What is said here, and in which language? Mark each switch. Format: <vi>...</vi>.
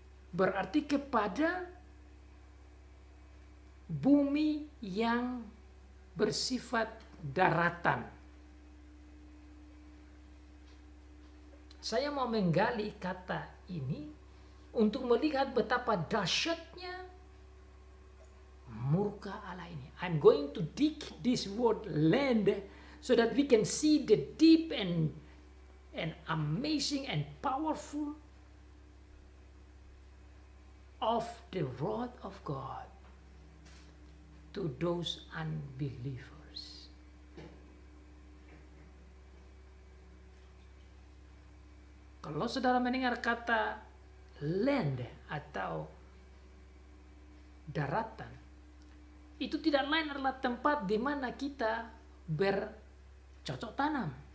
<id>Berarti kepada bumi yang bersifat daratan. Saya mau menggali kata ini untuk melihat betapa dahsyatnya murka Allah ini.</id> <en>I'm going to dig this word land so that we can see the deep and amazing and powerful of the wrath of God to those unbelievers.</en> <id>Kalau saudara mendengar kata land atau daratan, itu tidak lain adalah tempat di mana kita bercocok tanam.</id>